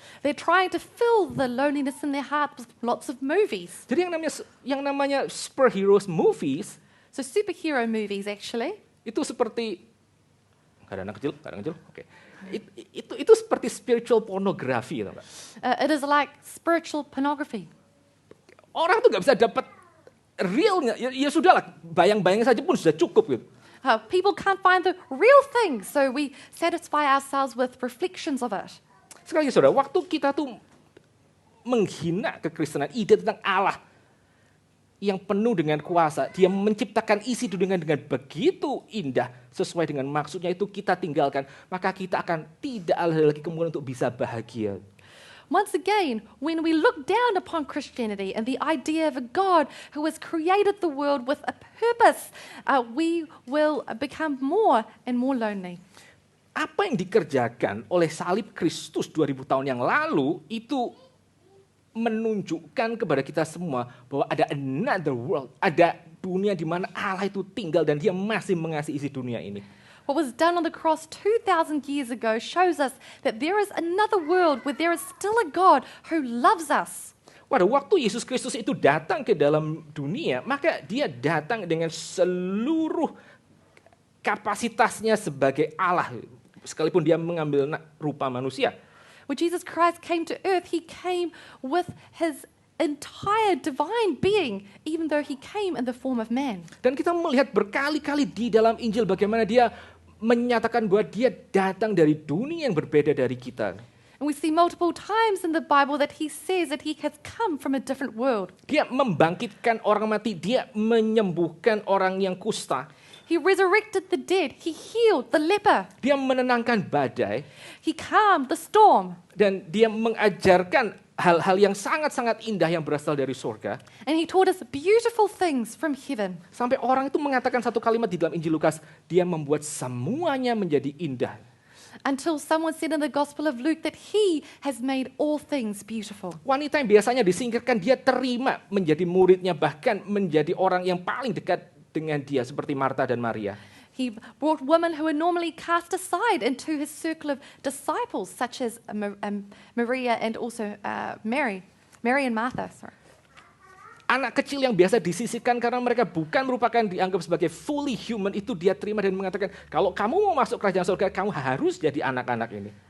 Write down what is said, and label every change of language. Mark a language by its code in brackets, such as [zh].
[en] They're trying to fill the loneliness in their heart with lots of movies. [id] Jadi yang namanya superheroes movies [en] So superhero movies actually, [id] itu seperti kadang kecil. Oke. Itu seperti [en] spiritual pornography, [id] tahu nggak? [en] it is like spiritual pornography. [id] Orang tuh nggak bisa dapat realnya. Ya sudahlah, bayang-bayang saja pun sudah cukup gitu. [en] People can't find the real thing, so we satisfy ourselves with reflections of it. [id] Sekali lagi saudara, waktu kita tuh menghina kekristenan, ide tentang Allah yang penuh dengan kuasa, dia menciptakan isi dunia dengan begitu indah, sesuai dengan maksudnya itu kita tinggalkan, maka kita akan tidak ada lagi kemungkinan untuk bisa bahagia. [en] Once again, when we look down upon Christianity and the idea of a God who has created the world with a purpose, we will become more and more lonely. [id] Apa yang dikerjakan oleh salib Kristus 2000 tahun yang lalu itu menunjukkan kepada kita semua bahwa ada [en] another world, [id] ada dunia di mana Allah itu tinggal dan dia masih mengasihi isi dunia ini. [en] What was done on the cross 2,000 years ago shows us that there is another world where there is still a God who loves us. [id] Pada waktu Yesus Kristus itu datang ke dalam dunia, maka dia datang dengan seluruh kapasitasnya sebagai Allah, sekalipun dia mengambil rupa manusia. [en] When Jesus Christ came to earth, he came with his entire divine being, even though he came in the form of man. [id] Dan kita melihat berkali-kali di dalam Injil bagaimana dia menyatakan bahwa dia datang dari dunia yang berbeda dari kita. [en] And we see multiple times in the Bible that he says that he has come from a different world. [id] Dia membangkitkan orang mati, dia menyembuhkan orang yang kusta. [en] He resurrected the dead. He healed the leper. [id] Dia menenangkan badai. [en] He calmed the storm. [id] Dan dia mengajarkan hal-hal yang sangat-sangat indah yang berasal dari surga. [en] And he taught us beautiful things from heaven. [id] Sampai orang itu mengatakan satu kalimat di dalam Injil Lukas, dia membuat semuanya menjadi indah. [en] Until someone said in the Gospel of Luke that he has made all things beautiful. [id] Wanita yang biasanya disingkirkan, dia terima menjadi muridnya, bahkan menjadi orang yang paling dekat dengan dia, seperti Marta dan Maria. [en] He brought women who were normally cast aside into his circle of disciples, such as Maria and also Mary and Martha. Sorry. [id] Anak kecil yang biasa disisihkan karena mereka bukan merupakan dianggap sebagai [en] fully human, [id] itu dia terima dan mengatakan, kalau kamu mau masuk kerajaan surga, kamu harus jadi anak-anak ini.